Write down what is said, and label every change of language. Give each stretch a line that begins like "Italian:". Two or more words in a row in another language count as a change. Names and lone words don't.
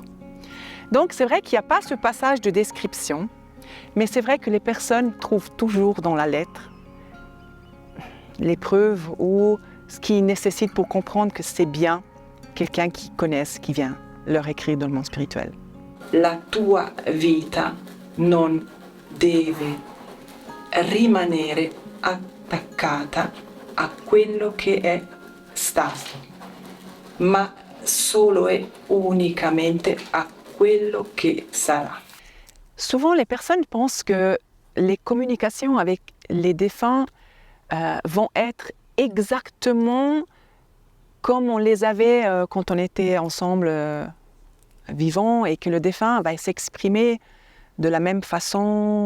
French: Donc, c'est vrai qu'il n'y a pas ce passage de description, mais c'est vrai que les personnes trouvent toujours dans la lettre les preuves ou ce qui nécessite pour comprendre que c'est bien quelqu'un qui connaisse, qui vient leur écrire dans le monde spirituel.
Italian: La tua vita non deve rimanere attaccata a quello che è stato, ma solo e unicamente a quello che sarà.
French: Souvent, les personnes pensent que les communications avec les défunts vont être exactement comme on les avait quand on était ensemble vivants et que le défunt va s'exprimer de la même façon.